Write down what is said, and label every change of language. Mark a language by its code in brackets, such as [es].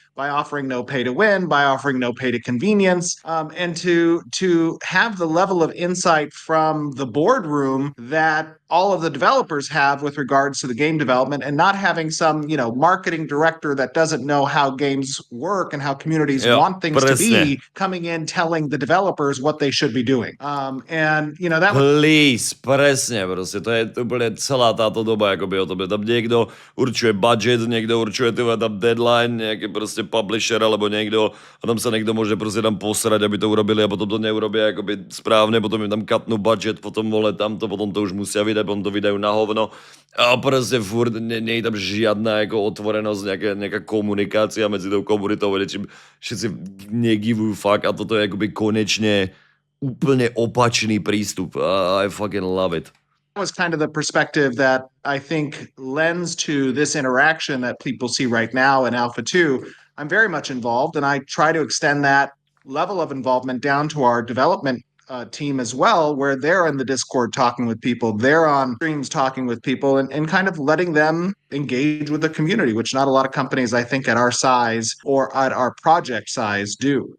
[en] by offering no pay to win, by offering no pay to convenience, and to have the level of insight from the boardroom that all of the developers have with regards to the game development, and not having some, marketing director that doesn't know how games work and how communities want things to be coming in telling the developers what they should be doing. That Please, [sk] presne, proste, to je úplne celá táto doba, akoby o tom, tam niekto určuje budget, niekto určuje tam deadline, nejaký proste publisher alebo niekto a tam sa niekto môže proste tam posrať, aby to urobili a potom to neurobia akoby správne, potom im tam katnú budget, potom tamto, potom to už musia vydať, potom to vydajú na hovno a proste furt nie je tam žiadna ako otvorenosť, nejaká komunikácia medzi tou komunitou, čím všetci negivujú fuck a toto je akoby konečne úplne opačný prístup. [en] I fucking love it. Was kind of the perspective that I think lends to this interaction that people see right now in Alpha 2. I'm very much involved, and I try to extend that level of involvement down to our development team as well, where they're in the Discord talking with people, they're on streams talking with people, and kind of letting them engage with the community, which not a lot of companies, I think, at our size or at our project size do.